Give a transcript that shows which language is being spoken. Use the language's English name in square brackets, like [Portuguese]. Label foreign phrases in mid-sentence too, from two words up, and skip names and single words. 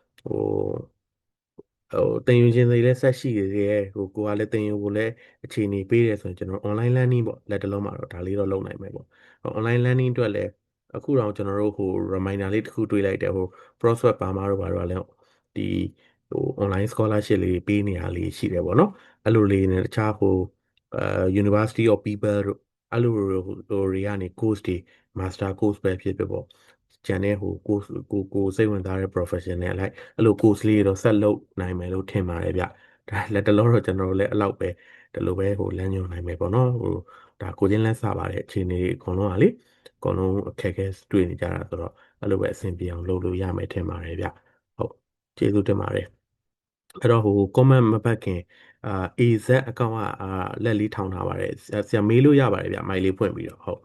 [Burmese] တင်ယူခြင်းတွေလည်းဆက်ရှိရသေးတယ်ကိုကလည်းတင်ယူဖို့လည်းအခြေအနေပေးတယ်ဆိုရင်ကျွန်တော် [English] online learning [Burmese] ပေါ့လက်တလုံးမှာတော့ဒါလေးတော့လုပ်နိုင်မယ်ပေါ့ [English] online learning [Burmese] အတွက်လည်းအခုတော့ကျွန်တော်တို့reminder လေးတစ်ခုတွေးလိုက် တယ်Proswap Burma တို့ဘာလို့လဲဒီonline scholarship လေးပေးနေရလေးရှိတယ်ပေါ့နော်အဲ့လိုလေးနဲ့တခြား University of People တို့အဲ့လိုတွေကနေ course တွေ [English] master course [Burmese] ပဲ ဖြစ်ဖြစ်ပေါ့ကျန်တဲ့course ကိုစိတ်ဝင်စားတဲ့ professional လိုက်အဲ့လို course လေးတော့ဆက်လုပ်နိုင်မယ်လို့ထင်ပါတယ်ဗျဒါလက်တလုံးတော့ကျွန်တော်တို့လည်းအဲ့လောက်ပဲဒီလိုပဲလမ်းညွှန်နိုင်မယ်ပေါ့နော်ဒါကိုချင်းလက်စပါတယ်အခြေအနေအကုန်လုံးကလေအကုန်လုံးအခက်အခဲတွေ့နေကြတာဆိုတော့အဲ့လိုပဲအဆင်ပြေအောင်လုပ်လို့ရမယ်ထင်ပါတယ်ဗျဟုတ်ကျေးဇူးတင်ပါတယ်အဲ့တော့comment မပတ်ခင်AZ အကောင့်ကလက်လေးထောင်ထားပါတယ်ဆရာမေးလို့ရပါတယ်ဗျမိုက်လေးဖွင့်ပြီးတော့ဟုတ်